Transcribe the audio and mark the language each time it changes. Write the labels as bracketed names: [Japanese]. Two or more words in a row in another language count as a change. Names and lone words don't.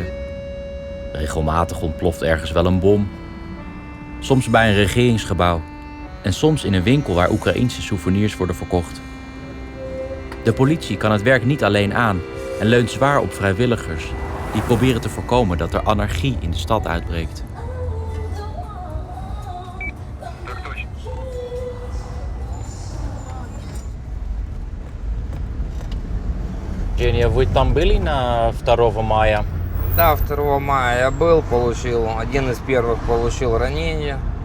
[Dutch] Regelmatig ontploft ergens wel een bom. Soms bij een regeringsgebouw. En soms in een winkel waar Oekraïense souvenirs worden verkocht. De politie kan het werk niet alleen aan en leunt zwaar op vrijwilligers die proberen te voorkomen dat er anarchie in de stad uitbreekt. [Russian] Женя, вы там были на 2 мая? Да, 2 мая я был, один из первых получил ранение.